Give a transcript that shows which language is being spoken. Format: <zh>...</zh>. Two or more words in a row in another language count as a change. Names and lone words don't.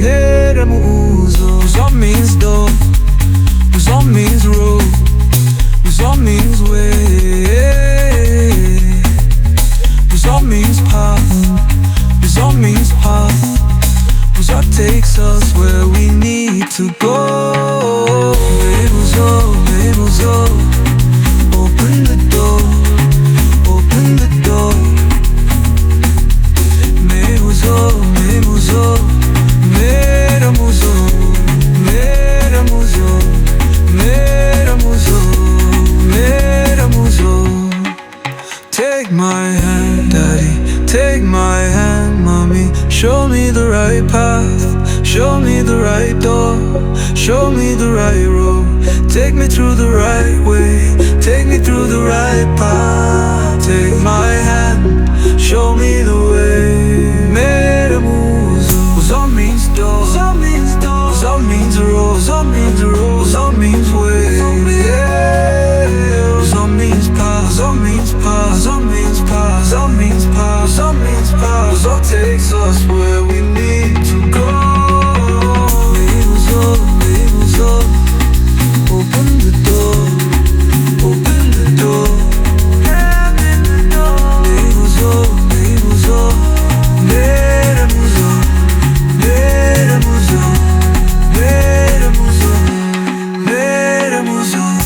<en>Uzo means door, Uzo means road, Uzo means way, Uzo means path, Uzo means path. Uzo takes us where we need to go. Uzo, open the door, open the door.</en> <ig>Uzo, mera muzo, mera muzo, mera muzo, mera muzo.</ig> <en>Take my hand, daddy, take my hand, mommy. Show me the right path, show me the right door, show me the right road. Take me through the right way, take me through the right path. Take my hand, show me the way.</en> <ig>Mera muzo.</ig> <en>Uzo means door, Uzo means door, Uzo means road, Uzo means road, Uzo means way. Uzo means path, Uzo means path, Uzo means path, Uzo means path, Uzo means path. Uzo takes us where we need to go. Uzo, open the door, open the door.</en> <ig>Uzo, mera muzo, mera muzo, mera muzo, mera muzo.</ig>